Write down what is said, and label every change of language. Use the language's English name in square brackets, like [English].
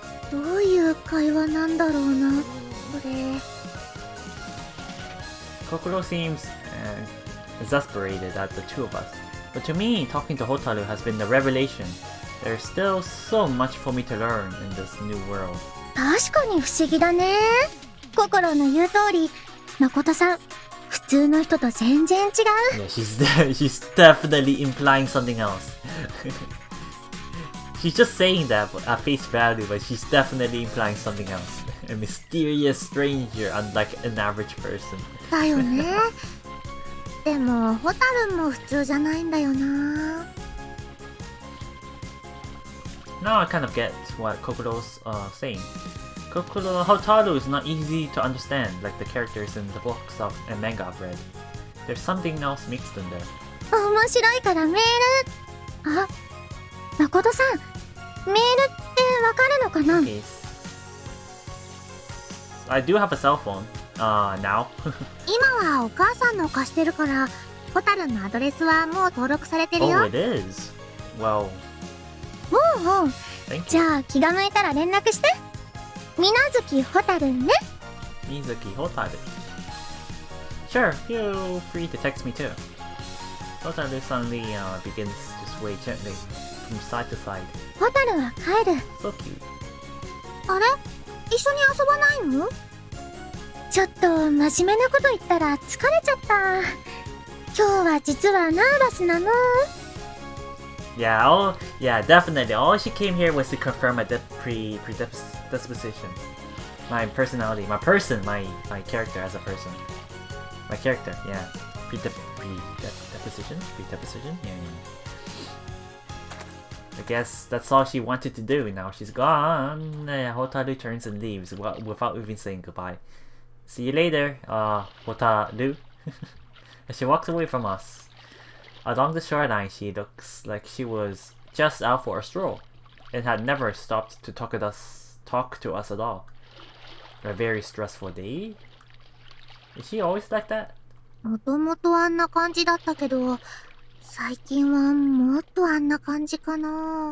[Japanese] どういう会話なんだろうな、これ。 [English] Kokoro seems exasperated at the two of us, but to me, talking to Hotaru has been a revelation. There's still so much for me to learn in this new world. [Japanese] 確かに不思議だね。心の言う通り、誠さん、普通の人と全然違う。 [English] Yeah, she's definitely implying something else. She's just saying that at face value, but she's definitely implying something else. A mysterious stranger, unlike an average person. [Japanese] だよね。でも、ホタルも普通じゃないんだよな。 [English] Now I kind of get what Kokoro's saying. Hotaru is not easy to understand, like the characters in the books and manga I've read. There's something else mixed in there. [Japanese] 面白いからメール。あ、誠さん、メールってわかるのかな？ [English] Okay. I do have a cell phone. Now. [Japanese] 今はお母さんの貸してるから、ホタルのアドレスはもう登録されてるよ。 [English] Oh, it is. Well. [Japanese] おうおう。じゃあ気が向いたら連絡して。水無月ホタルね。水無月ホタル。 [English] Sure, feel free to text me too. Hotaru suddenly begins to sway gently from side to side. [Japanese] ホタルは帰る。 [English] So cute. [Japanese] あれ？一緒に遊ばないの？ちょっと真面目なこと言ったら疲れちゃった。今日は実はナーバスなの。 [English] Yeah, definitely. All she came here was to confirm my predisposition. My personality, my character as a person. My character, yeah. Predisposition? Yeah. I guess that's all she wanted to do. Now she's gone. Hotaru turns and leaves without even saying goodbye. See you later, Hotaru. As she walks away from us. Along the shoreline, she looks like she was just out for a stroll and had never stopped to talk to us at all. A very stressful day? Is she always like that? [Japanese] もともとあんな感じだったけど、最近はもっとあんな感じかな。